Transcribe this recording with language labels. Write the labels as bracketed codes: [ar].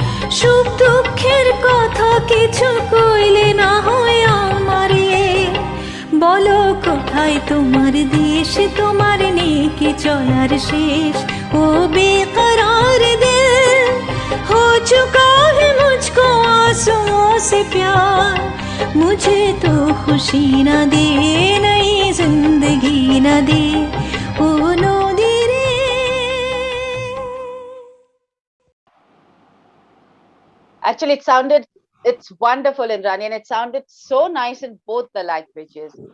[bn] কিছু কইলে না হয় আমারে, বলো কোথায় তোমার দেশ, তোমার নেই কি চলার শেষ। [hi] ও बेकरार दिल हो चुका है मुझको आंसुओं से प्यार, मुझे तो खुशी न दे नई जिंदगी न दे ओ नदी रे। [en] Actually, it's wonderful, Indrani, and it sounded so nice in both the languages.